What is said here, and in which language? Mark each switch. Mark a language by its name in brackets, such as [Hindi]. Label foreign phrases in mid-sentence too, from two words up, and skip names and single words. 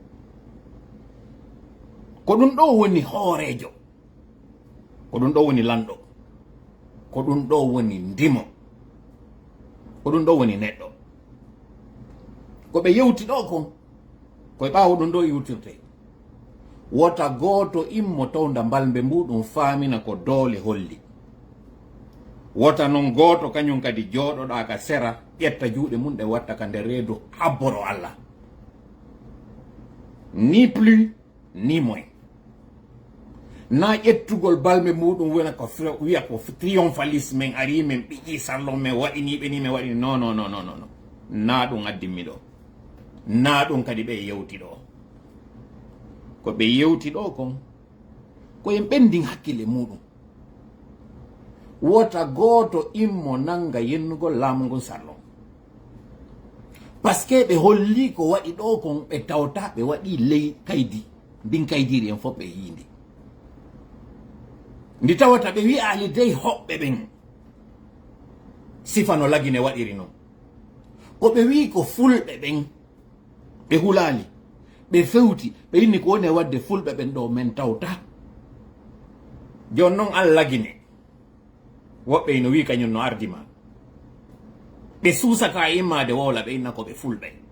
[Fula] ko ɗum ɗo woni hoorejo ko ɗum ɗo woni lanɗo ko ɗum ɗo woni ndimo ko ɗum ɗo woni neɗɗo ko ɓe yewti ɗo kon koye ɓawo ɗum ɗo yewtirte wota goto immo towda mbalbe muɗum famina ko doole holli wota non goto kañum kadi joɗoɗa ka sera ƴetta juuɗe mum ɗe watta ka nder reedu habboro Allah [French] ni plus ni moins [Fula] na ƴettugol balme muɗum wona ko wiya ko triomphalisme men ari men ɓiƴi sarlon men waɗiniɓe ni men waɗini non na ɗum addinmi ɗo na ɗum kadi ɓe yewti ɗo ko ɓe yewti ɗo kon koyen ɓendin hakkille muɗum wota goto immo nanga yennugol laamu ngon sarlon [French] parce que [Fula] ɓe holli ko waɗi ɗo kon ɓe tawta ɓe waɗi ley kaydi ndin kaydiri en fof ɓe yindi ndi tawata ɓe wi'ali dey hoɓɓe ɓen sifa no lagine waɗiri noon ko ɓe wi ko fulɓe ɓen ɓe hulali ɓe fewti ɓe yinni ko woni wadde fulɓe ɓen ɗo men tawta jon noon an lagine woɓɓe ino wi kañum no ardima ɓe suusata immade wowla ɓe inna ko ɓe fulɓe